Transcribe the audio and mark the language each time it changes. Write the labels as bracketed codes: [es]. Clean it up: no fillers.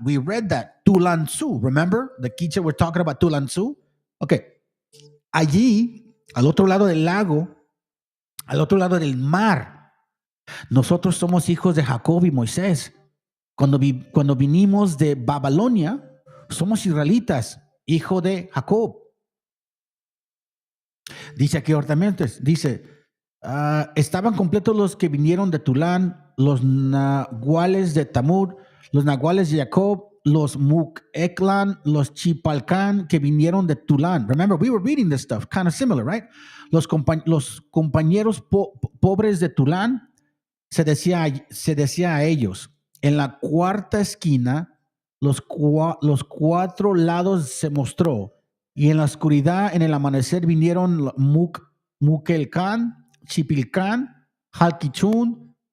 [en] We read that, Tulanzú, remember? The Quiche we're talking about Tulanzú. [es] Okay, allí, al otro lado del lago, al otro lado del mar, nosotros somos hijos de Jacob y Moisés. Cuando vinimos de Babilonia, somos israelitas, hijo de Jacob. Dice aquí ordenamientos, dice, estaban completos los que vinieron de Tulán, los nahuales de Tamur, los nahuales de Jacob, los Mukeklan, los Chipalcán que vinieron de Tulán. [en] Remember, we were reading this stuff, kind of similar, right? [es] Los compañeros pobres de Tulán, se decía a ellos, en la cuarta esquina, los cuatro lados se mostró, y en la oscuridad, en el amanecer, vinieron Mukelcán, Chipilcán, Halkichún.